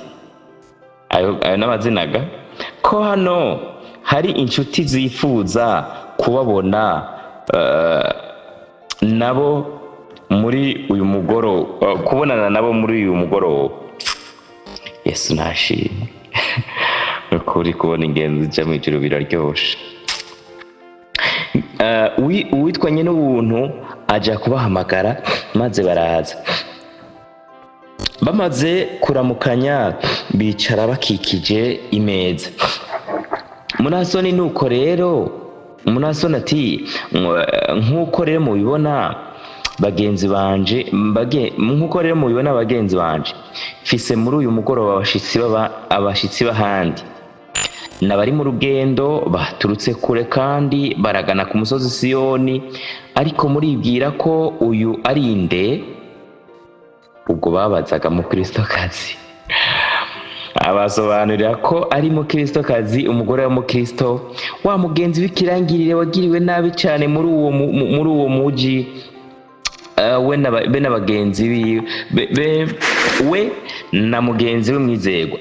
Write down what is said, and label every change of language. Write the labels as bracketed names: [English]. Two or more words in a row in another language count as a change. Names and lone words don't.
[Rundi] Ayo n'amazinaga ko hano hari inshuti zifuza kubabona nabo muri uyu mugoroba, kubonana nabo muri uyu mugoroba. Yesu nashimwe. Ukuri kubona ingenzi zija mw'ijuru biraryoshe. Uwitwa Nyenubuntu aja kubahamagara maze baraza. Bamaze kuramukanya bicara bakikije imeza. Munasoni nuko rero, Munasoni ati nkuko rero mubibona bagenzi banje, nkuko rero mubibona bagenzi banje, mfise muri uyu mugoroba abashitsi b'ahandi n'abari mu rugendo baturutse kure kandi baragana ku musozi Siyoni, ariko muribwira ko uyu ari nde? Ubwo babazaga Mukristokazi. Abasobanurira ko ari Mukristokazi, umugore wa Mukristo, wa mugenzi w'ikirangirire wagiriwe nabi cyane muri uwo muji, we n'abagenzi we na mugenzi we mwizerwa.